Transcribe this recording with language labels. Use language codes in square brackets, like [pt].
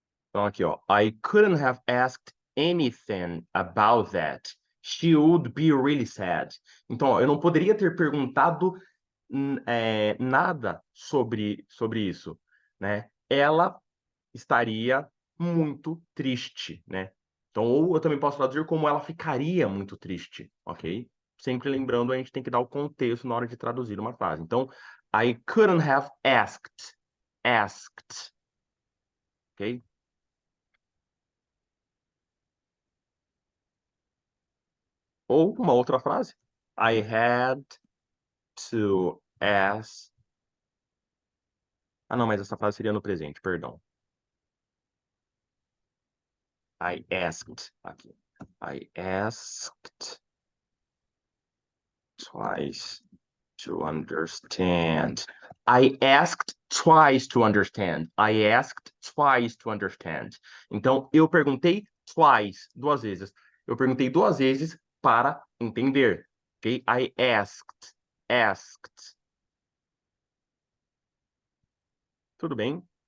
[pt] Então, aqui, ó. [en] I couldn't have asked anything about that. She would be really sad. [pt] Então, ó, eu não poderia ter perguntado nada sobre isso, né? Ela estaria muito triste, né? Então, ou eu também posso traduzir como ela ficaria muito triste, ok? Sempre lembrando, a gente tem que dar o contexto na hora de traduzir uma frase. Então, [en] I couldn't have asked, ok? [pt] Ou uma outra frase. [en] I had to ask. [pt] Ah, não, mas essa frase seria no presente, perdão. [en] I asked. [pt] Aqui. [en] I asked twice to understand. I asked twice to understand. I asked twice to understand. [pt] Então, eu perguntei twice, duas vezes. Eu perguntei duas vezes para entender. [en] Ok? I asked. [pt] Tudo bem?